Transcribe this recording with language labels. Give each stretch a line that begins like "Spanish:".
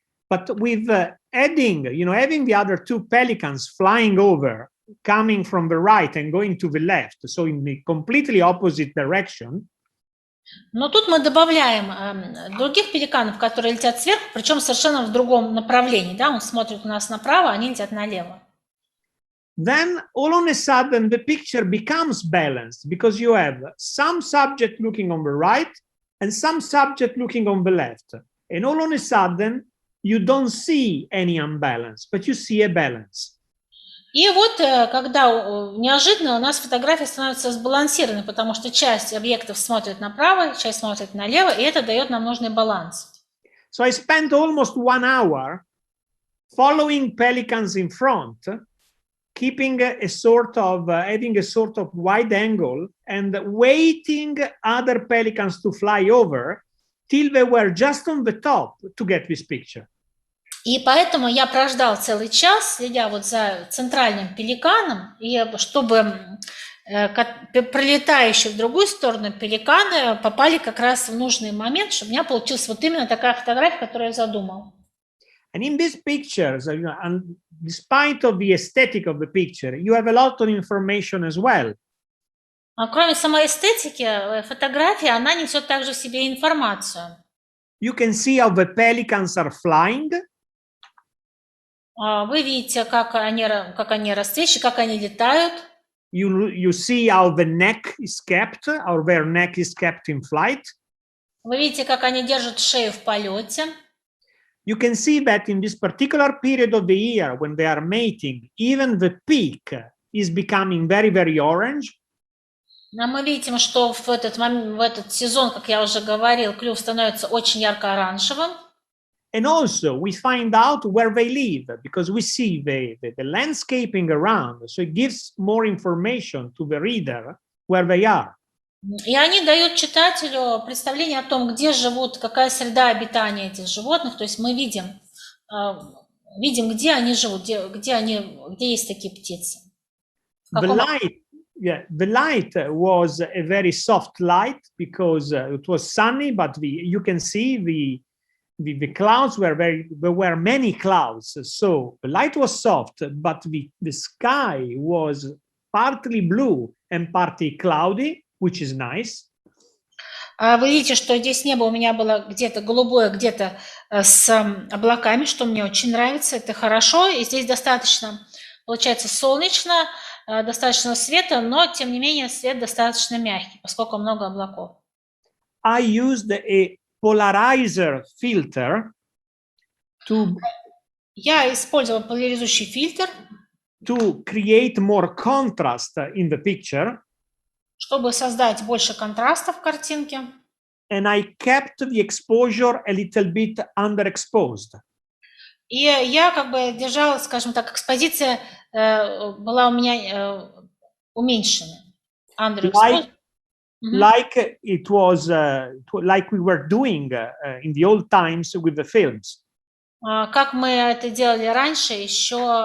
English: But with adding, you know, having the other two pelicans flying over, coming from the right and going to the left, so in the completely opposite direction.
Russian: Но тут мы добавляем других пеликанов, которые летят сверху, причем совершенно в другом направлении. Да? Он смотрит у нас направо, они летят налево.
English: Then all on a sudden the picture becomes balanced because you have some subject looking on the right and some subject looking on the left. And all on a sudden you don't see any unbalance, but you see a balance.
Russian: И вот когда неожиданно у нас фотография становится сбалансированной, потому что часть объектов смотрит направо, часть смотрит налево, и это дает нам нужный баланс.
English: So I spent almost 1 hour following pelicans in front, keeping a sort of, having a sort of wide angle and waiting other pelicans to fly over till they were just on the top to get this picture.
Russian: И поэтому я прождал целый час, следя вот за центральным пеликаном, и чтобы пролетающие в другую сторону пеликаны попали как раз в нужный момент, чтобы у меня получилась вот именно такая фотография, которую я задумал.
English: And in these pictures, and despite of the aesthetic of the picture, you have a lot of information as well.
Russian: Кроме самой эстетики, фотография, она несет также в себе информацию.
English: You can see how the pelicans are flying.
Russian: Вы видите, как они расцвечивают, как они летают.
English: You see how the neck is kept, how their neck is kept in flight.
Russian: Вы видите, как они держат шею в полете.
English: You can see that in this particular period of the year, when they are mating, even the peak is becoming very, very orange.
Russian: Но мы видим, что в этот сезон, как я уже говорил, клюв становится очень ярко-оранжевым.
English: And also we find out where they live, because we see the landscaping around, so it gives more information to the reader where they are.
Russian: И они дают читателю представление о том, где живут, какая среда обитания этих животных. То есть мы видим, где они живут, где есть такие птицы.
English: The light was a very soft light because it was sunny, but you can see the clouds there were many clouds, so the light was soft, but the sky was partly blue and partly cloudy, which is nice.
Russian: Вы видите, что здесь небо у меня было где-то голубое, где-то с облаками, что мне очень нравится, это хорошо, и здесь достаточно, получается, солнечно, достаточно света, но, тем не менее, свет достаточно мягкий, поскольку много облаков.
English: I used a polarizer filter
Russian: Я использовал поляризующий фильтр
English: to create more contrast in the picture,
Russian: чтобы создать больше контраста в картинке.
English: And I kept the exposure a little bit underexposed.
Russian: И я как бы держала, скажем так, экспозиция была у меня уменьшена.
English: Underexposed. Like it was, like we were doing in the old times with the films.
Russian: Как мы это делали раньше, еще